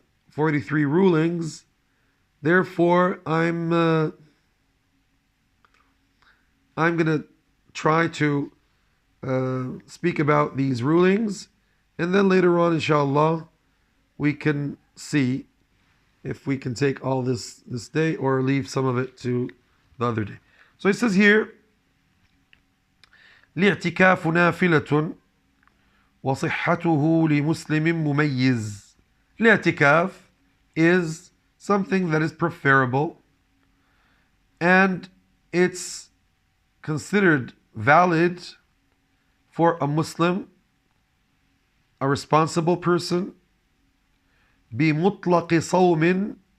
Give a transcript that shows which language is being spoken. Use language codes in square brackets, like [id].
[en] 43 rulings. Therefore, I'm gonna try to speak about these rulings, and then later on, inshallah, we can see if we can take all this day or leave some of it to the other day. So it says here, [ar] الاعتكاف نافلة وصحته لمسلم مميز. [en] الاعتكاف is something that is preferable, and it's considered valid for a Muslim, a responsible person, [ar] بمطلق صوم.